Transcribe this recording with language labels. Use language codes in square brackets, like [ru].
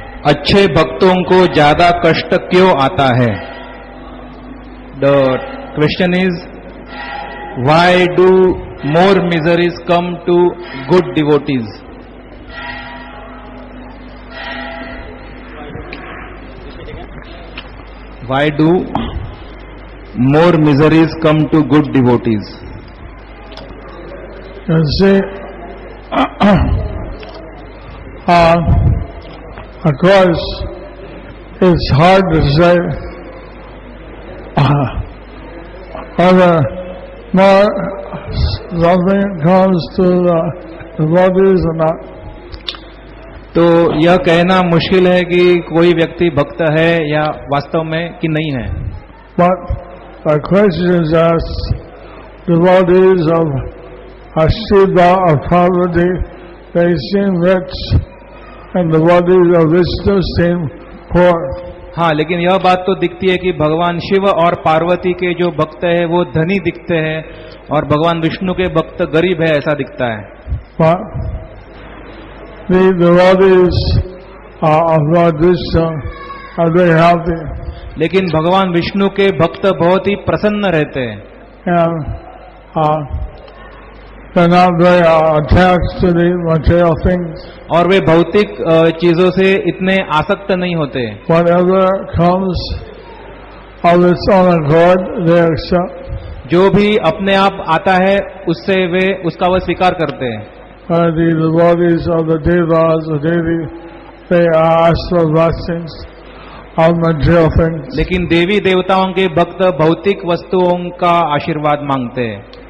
[hi] अच्छे भक्तों को ज्यादा कष्ट क्यों आता है? [en] The question is, why do more miseries come to good devotees? Why do more miseries come to good devotees? You see, of course, it's hard to say whether more something comes to the devotees or not. [hi] तो यह कहना मुश्किल है कि कोई व्यक्ति भक्त है या वास्तव में कि नहीं है। [en] But the question is asked, devotees of Shiva or Parvati, they seem rich, and devotees of Vishnu seem poor. [hi] हाँ, लेकिन यह बात तो दिखती है कि भगवान शिव और पार्वती के जो भक्त है वो धनी दिखते हैं और भगवान विष्णु के भक्त गरीब है, ऐसा दिखता है। [en] But the devotees of Lord Vishnu are very happy, [hi] लेकिन भगवान विष्णु के भक्त बहुत ही प्रसन्न रहते हैं [en] and they're not very attached to the material things. [hi] और वे भौतिक चीजों से इतने आसक्त नहीं होते। [en] Whatever comes of its own accord, they accept. [hi] जो भी अपने आप आता है उससे वे उसका वह स्वीकार करते हैं। [en] The devotees of the devas or devi, they ask for blessings of material things. [hi] लेकिन देवी देवताओं के भक्त भौतिक वस्तुओं का आशीर्वाद मांगते हैं।